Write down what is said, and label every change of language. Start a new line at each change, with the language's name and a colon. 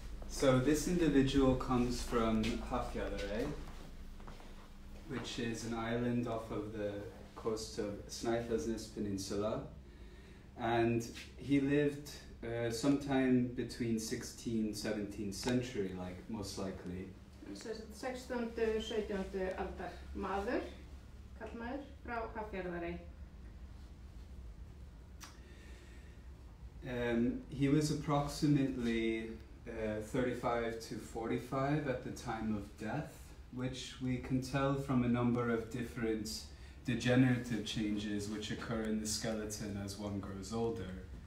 English: So this individual comes from Hafjallarey, which is an island off of the coast of Snæfellsnes Peninsula, and he lived sometime between 16th, 17th century, like most likely.
Icelandic: 16. 17. aldar maður, kallmaður, frá Hafjallarey.
English: He was approximately 35 to 45 at the time of death, which we can tell from a number of different degenerative changes which occur in the skeleton as one grows older.